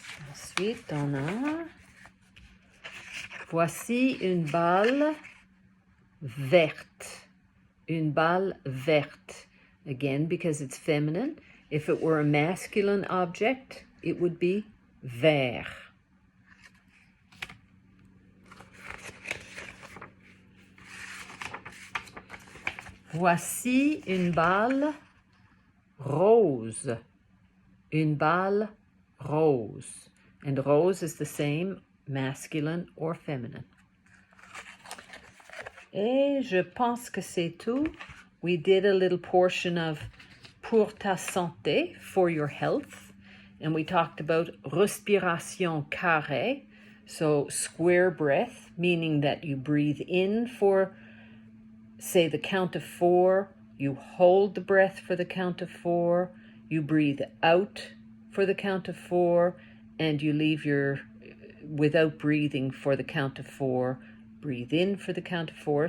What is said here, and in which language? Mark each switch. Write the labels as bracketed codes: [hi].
[fr] Ensuite, on a voici une balle verte. Une balle verte. [en] Again, because it's feminine. If it were a masculine object, it would be vert. [fr] Voici une balle rose. Une balle rose. [en] And rose is the same, masculine or feminine. [fr] Et je pense que c'est tout. [en] We did a little portion of [fr] pour ta santé, [en] for your health. And we talked about respiration carrée, so square breath, meaning that you breathe in for, say, the count of 4, you hold the breath for the count of 4, you breathe out for the count of 4, and you leave without breathing for the count of 4, breathe in for the count of 4.